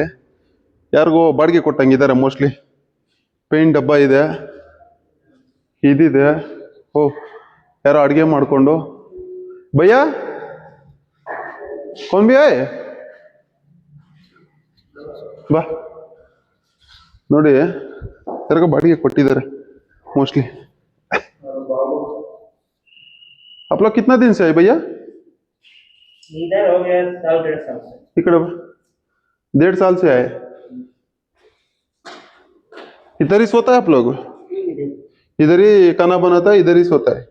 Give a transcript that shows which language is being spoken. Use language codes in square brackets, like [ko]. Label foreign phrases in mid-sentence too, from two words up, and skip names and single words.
[kn] ಯಾರಿಗೋ ಬಾಡಿಗೆ ಕೊಟ್ಟಂಗಿದ್ದಾರೆ ಮೋಸ್ಟ್ಲಿ. ಪೇಂಟ್ ಡಬ್ಬ ಇದೆ, ಇದಿದೆ. ಓ ಯಾರೋ ಅಡುಗೆ ಮಾಡಿಕೊಂಡು. [hi] भैया कौन भी आय बा. [kn] ನೋಡಿ, ಯಾರಿಗೋ ಬಾಡಿಗೆ ಕೊಟ್ಟಿದ್ದಾರೆ मोस्टली। [hi] आप लोग कितना दिन से आए भैया? इधर हो गया साल 1.5 साल से। इकड़ 1.5 साल से आए। इधर ही सोता है आप लोग? इधर ही खाना बनाता है, इधर ही सोता है।